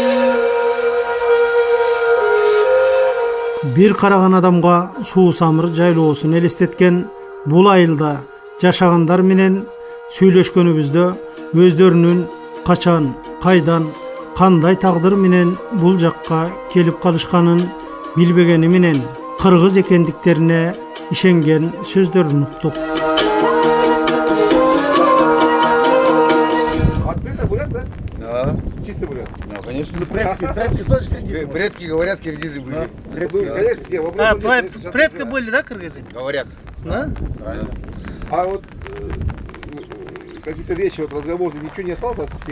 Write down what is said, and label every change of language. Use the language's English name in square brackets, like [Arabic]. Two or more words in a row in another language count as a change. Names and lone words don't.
[Kyrgyz] Бир караган адамга суусамыр жайлоосун элестеткен бул айылда жашагандар менен сүйлөшкөнүбүздө өздөрүнүн качан, кайдан, кандай тагдыр менен бул жакка келип калышканын билбегени менен кыргыз экендиктерине ишенген сөздөрүн уктук. [Russian] Чисто бурят? Ну, конечно. Предки тоже киргизы? Предки, говорят, киргизы были. Твои предки были, да, кыргызы? Говорят. Да? А вот какие-то вещи, вот разговоры, ничего не осталось от тех?